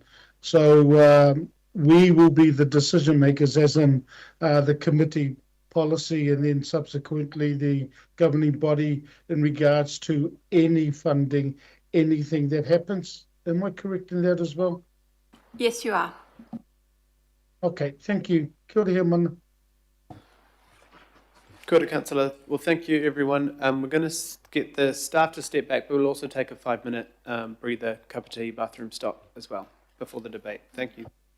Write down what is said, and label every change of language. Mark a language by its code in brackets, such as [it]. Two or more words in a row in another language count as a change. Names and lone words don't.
[en] So we will be the decision makers, as in the committee policy, and then subsequently the governing body in regards to any funding, anything that happens. Am I correct in that as well? Yes, you are. Okay, thank you. [mi] Kia ora, he mana. Kia ora, [en] Councillor. Well, thank you, everyone. We're going to get the staff to step back, but we'll also take a 5-minute breather, cup of tea, bathroom stop as well before the debate. Thank you.